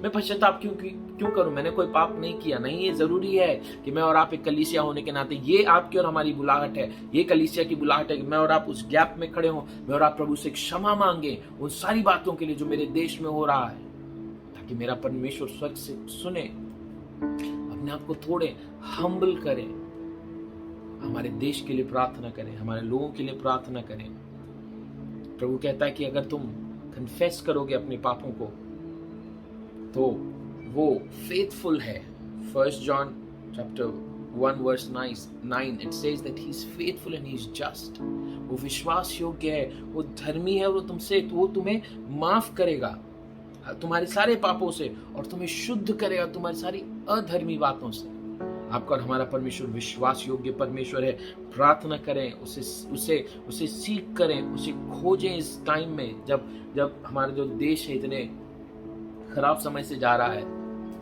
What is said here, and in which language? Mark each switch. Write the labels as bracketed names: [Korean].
[Hindi] मैं पश्चाताप क्यों करूं? मैंने कोई पाप नहीं किया, नहीं। ये जरूरी है कि मैं और आप एक कलीसिया होने के नाते, ये आपकी और हमारी बुलाहट है, ये कलीसिया की बुलाहट है कि मैं और आप उस गैप में खड़े हों, मैं और आप प्रभु से क्षमा मांगे उन सारी बातों के लिए जो मेरे देश में हो रहा है, ताकि मेरा परमेश्वर स्वर्ग से सुने, अपने आप को थोड़े हम्बल करें, हमारे देश के लिए प्रार्थना करें, हमारे लोगों के लिए प्रार्थना करें। प्रभु कहता है कि अगर तुम कन्फेस करोगे अपने पापों को, तो वो फेथफुल है। [English] 1 John chapter 1 verse 9 it says that he is faithful and he is just। [Hindi] वो विश्वास योग्य है, वो धर्मी है, और वो तुम्हें माफ करेगा तुम्हारे सारे पापों से, और तुम्हें शुद्ध करेगा तुम्हारी सारी अधर्मी बातों से। आपका और हमारा परमेश्वर विश्वास योग्य परमेश्वर है। प्रार्थना करें, उसे सीख करें, उसे खोजें इस टाइम में जब हमारा जो देश है इतने खराब समय से जा रहा है।